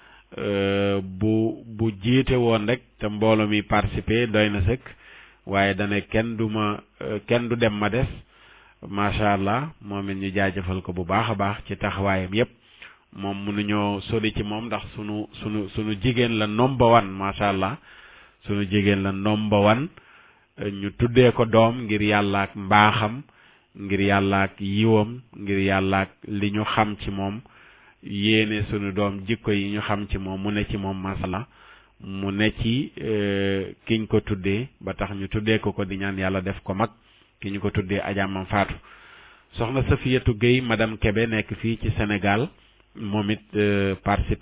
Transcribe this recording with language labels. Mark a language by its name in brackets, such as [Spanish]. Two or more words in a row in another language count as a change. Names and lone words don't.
[Wolof] bu jiite woon rek te mbooloo mi participer doy na sëkk waaye dane kenn du dem ma des [Arabic] ما شاء الله [Wolof] moom it ñu jaajëfal ko bu baax a baax ci taxawaayam yépp moom mënuñoo sori ci moom ndax sunu jigéen la [English] number one [Arabic] ما شاء الله [Wolof] sunu jigéen la [English] number one [Wolof] ñu tuddee ko doom ngir yàlla ak mbaaxam ngir yàlla ak yiwam ngir yàlla ak li ñu xam ci moom yéene sunu doom jikko yi ñu xam ci moom mu ne ci moom [Arabic] ما شاء الله [Wolof] mu ne ci kiñ ko tuddee ba tax ñu tuddee ko di ñaan yàlla def ko mag ki ñu ko tuddee Adja Mam Fatou soxna Safiyatu Gueye madame Kébé nekk fii ci Sénégal moom it participé